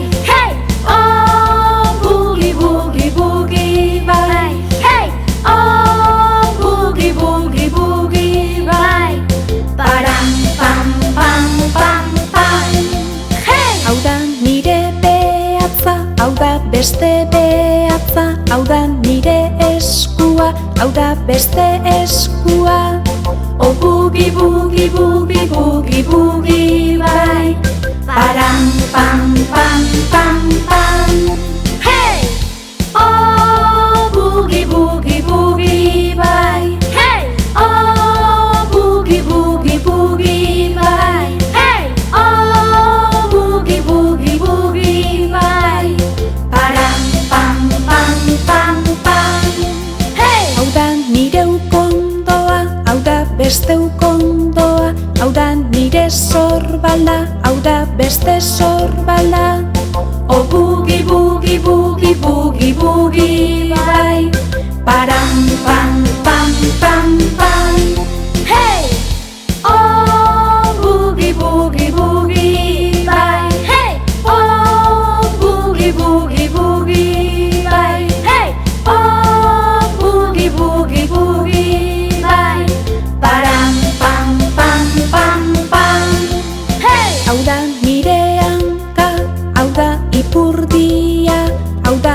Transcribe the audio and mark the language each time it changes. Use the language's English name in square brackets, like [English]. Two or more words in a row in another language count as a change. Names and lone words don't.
[English] Hey! Oh, boogie, boogie, boogie, bye. Hey! Oh, boogie, boogie, boogie, bye. Param, pam, pam, pam, pam. Hey! [Basque] Hau da nire behatza, hau da beste behatza, hau da nire eskua, hau da beste eskua. [English] Oh, boogie, boogie, boogie, boogie, boogie, bye. Param, pam, pam, pam, pam. Hey! Oh, boogie, boogie, boogie, bye. Hey! Oh, boogie, boogie, boogie, bye. Hey! Oh, boogie, boogie, boogie, bye. Param, pam, pam, pam, pam. Hey! [Basque] Hau da nire ukondoa, hau da beste ukondoa, hau da nire zorbala, hau da beste zorbala. [English] Oh, boogie, boogie, boogie, boogie, boogie, bye. Param, pam, pam, pam, pam. Hey! Oh, boogie, boogie, boogie, bye. Hey! Oh, boogie, boogie, boogie, bye. Hey! Oh, boogie, boogie, boogie, bye. Param, pam, pam, pam, pam. Hey! [Basque] Hau da nire hanka, hau da ipurdia,